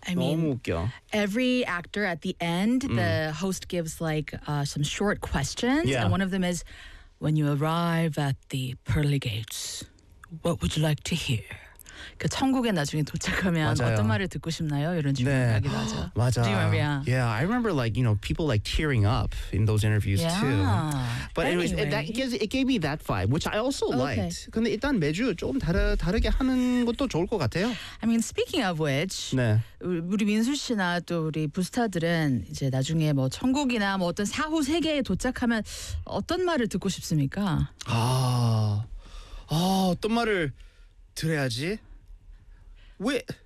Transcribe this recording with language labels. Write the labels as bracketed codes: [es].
[en] I mean, every actor at the end, the host gives like some short questions. Yeah. And one of them is, when you arrive at the pearly gates, what would you like to hear? [ko] 그 천국에 나중에 도착하면 맞아요. 어떤 말을 듣고 싶나요? 이런 질문이 네. 하기도 하죠. 맞아. [en] Do you remember? Yeah. Yeah, I remember like, you know, people like tearing up in those interviews yeah. too. But anyways, it gave me that vibe, which I also liked. [ko] 근데 일단 매주 조금 다르게 하는 것도 좋을 것 같아요. [en] I mean, speaking of which, [ko] 네. 우리 민수 씨나 또 우리 부스타들은 이제 나중에 뭐 천국이나 뭐 어떤 사후 세계에 도착하면 어떤 말을 듣고 싶습니까? 아, 어떤 말을 들어야지? 왜?